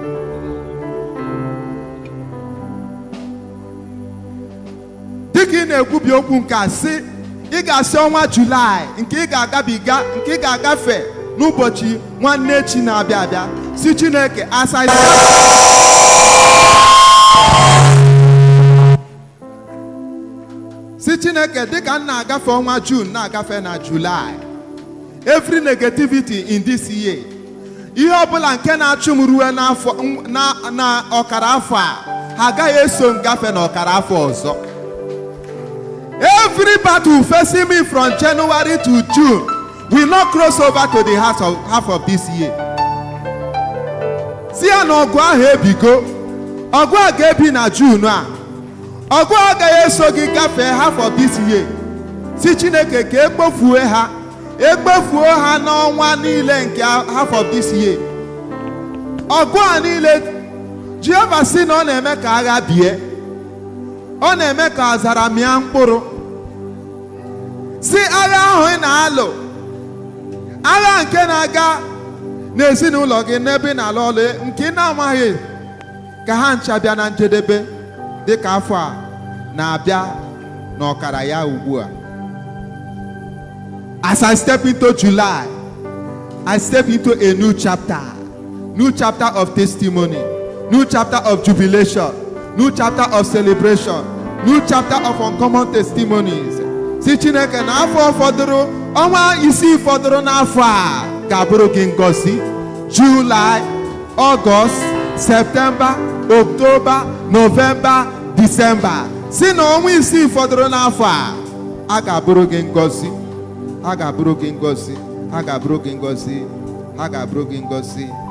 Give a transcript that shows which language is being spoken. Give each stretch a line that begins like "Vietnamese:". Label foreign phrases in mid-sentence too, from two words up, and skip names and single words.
Igbo: Dịka ị na-ekwubi okwu nke a sị, ị ga-asị ọnwa Julaị nke ị ga-agabiga, nke ị ga-agafe n'ụbọchị nwanne echi na-abịa abịa. Si Chineke asa si Chineke dịka m na-agafe ọnwa June na-agafe na July,
English: every negativity in this year,
Igbo: ihe ọbụla nke na-achụ m ruo na ọkara afọ a, ha agaghị eso m gafe na ọkara afọ ọzọ.
English: Every battle facing me from January to June will not cross over to the half of this year.
Igbo: Si ya na ọgụ ahụ ebigo, ọgụ a ga-ebi na June a, ọgụ a agaghị eso gị gafee
English: half of this year.
Igbo: Si Chineke ka ekpofuo ha n'ọnwa niile nke
English: half of this year.
Igbo: Ọgụ a niile Jehova si na ọ na-eme ka agha bie, ọ na-eme ka azara mịa mkpụrụ. Si agha ahụ ị na-alụ, agha nke na-aga n'ezinụlọ gị n'ebe ị na-alụ ọlụ, nke ị na-amaghị, ka ha ncha bịa na njedebe dịka afọ a na-abịa n'ọkara ya ugbu a.
English: As I step into July, I step into a new chapter of testimony, new chapter of jubilation, new chapter of celebration, new chapter of uncommon testimonies.
Igbo: Si Chineke na afọ fọdụrụ, ọnwa isii fọdụrụ n'afọ a ga-abụrụ gị ngọzi.
English: July, August, September, October, November, December.
Igbo: Si na ọnwa isii fọdụrụ n'afọ a ga-abụrụ gị ngọzi, a ga-abụrụ gị ngọzi, a ga-abụrụ gị ngọzi, a ga-abụrụ gị ngọzi.